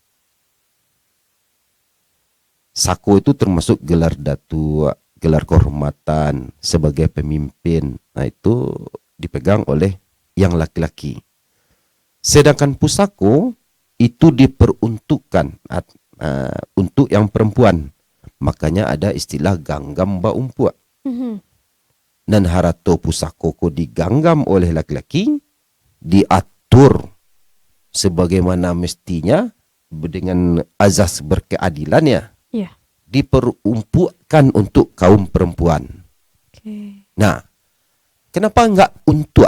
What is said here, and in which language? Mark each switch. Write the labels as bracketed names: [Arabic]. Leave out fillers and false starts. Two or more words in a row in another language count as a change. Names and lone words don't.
[Indonesian] Sako itu termasuk gelar datua, gelar kehormatan sebagai pemimpin. Nah, itu dipegang oleh yang laki-laki. Sedangkan pusako itu diperuntukkan untuk yang perempuan. Makanya ada istilah [Minangkabau] ganggam ba umpua. [Indonesian] Dan [Minangkabau] harato pusako ko [Indonesian] diganggam oleh laki-laki, diatur sebagaimana mestinya dengan azas berkeadilan ya. Diperuntukkan untuk kaum perempuan. Nah, kenapa enggak untuk?